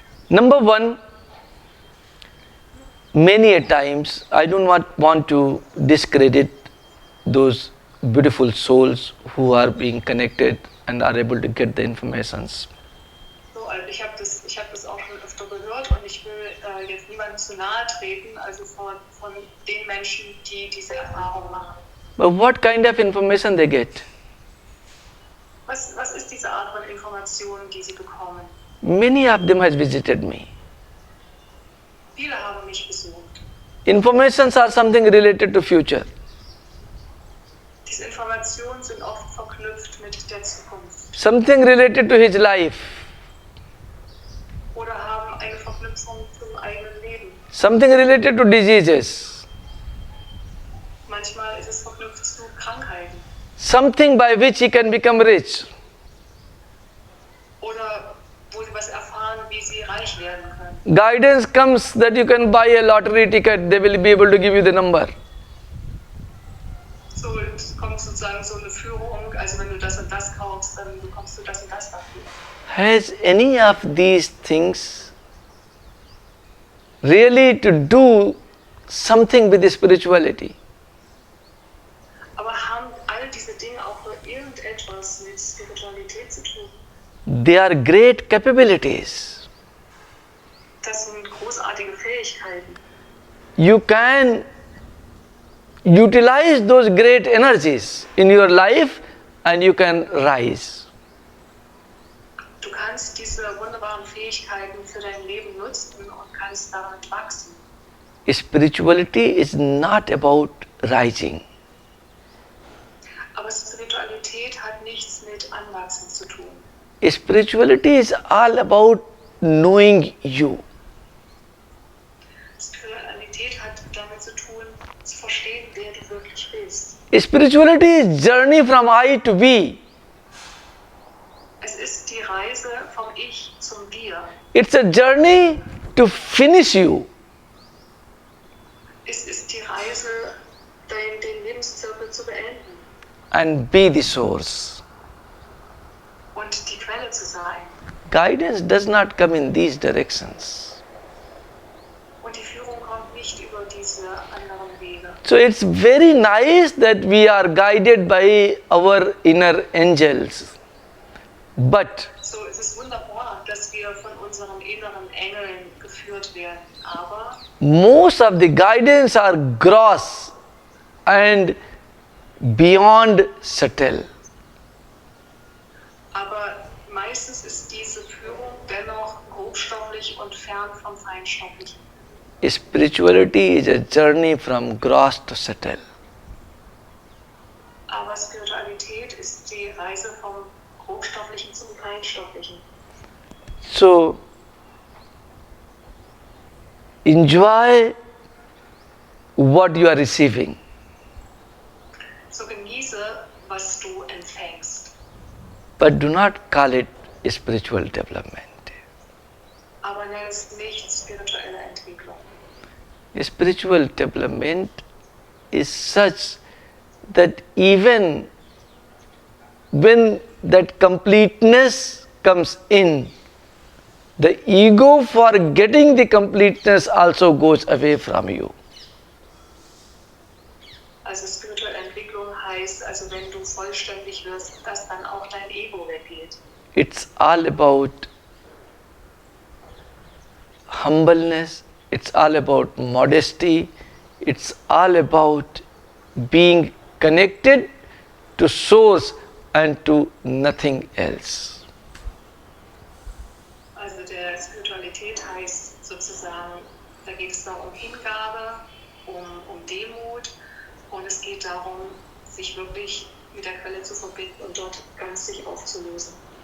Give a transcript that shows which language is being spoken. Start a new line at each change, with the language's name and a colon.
English: Number one, many a times I do not want to discredit those beautiful souls who are being connected and are able to get the informations.
German: So, also ich habe das auch schon öfter gehört und ich will jetzt niemandem zu nahe treten, also von den Menschen, die diese Erfahrung machen.
English: But what kind of information they get?
German: Was ist diese Art von Information, die sie bekommen?
English: Many of them has visited me.
German: Viele haben mich besucht.
English: Informations are something related to future.
German: Diese Informationen sind oft verknüpft mit der Zukunft.
English: Something related to his life.
German: Oder haben eine Verknüpfung zum eigenen Leben.
English: Something related to diseases.
German: Manchmal ist es verknüpft zu Krankheiten.
English: Something by which he can become rich.
German: Oder wo sie was erfahren, wie sie reich werden können.
English: Guidance comes that you can buy a lottery ticket, they will be able to give you the number.
German: So, es kommt sozusagen so eine Führung, also wenn du das und das kaufst, dann bekommst du das und das dafür.
English: Has any of these things really to do something with the spirituality?
German: Aber haben all diese Dinge auch nur irgendetwas mit Spiritualität zu tun?
English: They are great capabilities.
German: Das sind großartige Fähigkeiten.
English: You can utilize those great energies in your life and you can rise.
German: Du kannst diese wunderbaren Fähigkeiten für dein Leben nutzen und kannst daran wachsen.
English: Spirituality is not about rising.
German: Aber Spiritualität hat nichts mit Anwachsen zu tun.
English: Spirituality is all about knowing you.
German: Spiritualität hat damit zu tun, zu verstehen, wer du wirklich bist.
English: Spirituality is journey from I to we.
German: Es ist die Reise vom Ich zum Wir.
English: It's a journey to finish you.
German: Es ist die Reise, den Lebenszirkel zu beenden
English: And be the source.
German: und die Quelle zu sein.
English: Guidance does not come in these directions.
German: Und die Führung kommt nicht über diese anderen Wege.
English: So it's very nice that we are guided by our inner angels. But
German: So, es ist wunderbar, dass wir von unseren inneren Engeln geführt werden, aber
English: most of the guidance are gross and beyond subtle.
German: meistens ist diese Führung dennoch grobstofflich und fern vom Feinstofflichen.
English: Spirituality is a journey from gross to subtle.
German: Aber Spiritualität ist die Reise vom Grobstofflichen zum Feinstofflichen.
English: So, enjoy what you are receiving.
German: So genieße, was du empfängst.
English: But do not call it spiritual development.
German: Aber nenn es nicht spirituelle Entwicklung.
English: Spiritual development is such that even when that completeness comes in, the ego for getting the completeness also goes away from you.
German: Also spirituelle Entwicklung heißt, also wenn du vollständig wirst, dass dann auch dein Ego weggeht.
English: It's all about humbleness, it's all about modesty, it's all about being connected to source and to nothing else.
German: Also der Spiritualität heißt sozusagen, da geht es da um Hingabe, um Demut und es geht darum, sich wirklich mit der Quelle zu verbinden und dort ganz sich aufzulösen.